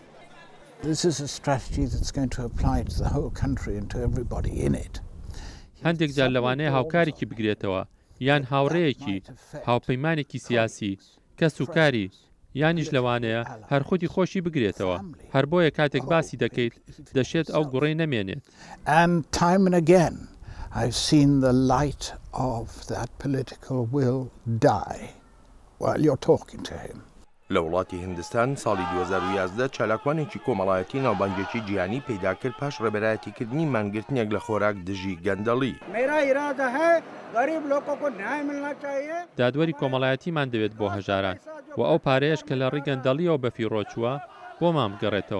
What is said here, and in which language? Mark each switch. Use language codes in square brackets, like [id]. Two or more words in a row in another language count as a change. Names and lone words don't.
[ckb] هەندێک جار لەوانەیە هاوکارێکی بگرێتەوە یان هاوڕێیەکی هاوپەیمانێکی سیاسی کەس و کاری یانیش لەوانەیە هەر خودی خۆشی بگرێتەوە هەر بۆیە کاتێک باسی دەکەیت دەشێت ئەو گوڕەی نەمێنێت. [en] I've seen the light of that political will die while you're talking to him. [ckb] لە وڵاتی هندستان ساڵی 2011 چالاکوانێکی کۆمەڵایەتی ناوبانگێکی جیهانی پەیدا کرد پاش ڕێبەرایەتیکردنی مانگرتنێک لە خۆراک دژی گەندەڵی. دادوەری کۆمەڵایەتیمان دەوێت بۆ هەژاران و ئەو پارەیەش کە لە ڕێی گەندەڵیەوە بەفیڕۆچووە بۆمان بگەڕێتەوە.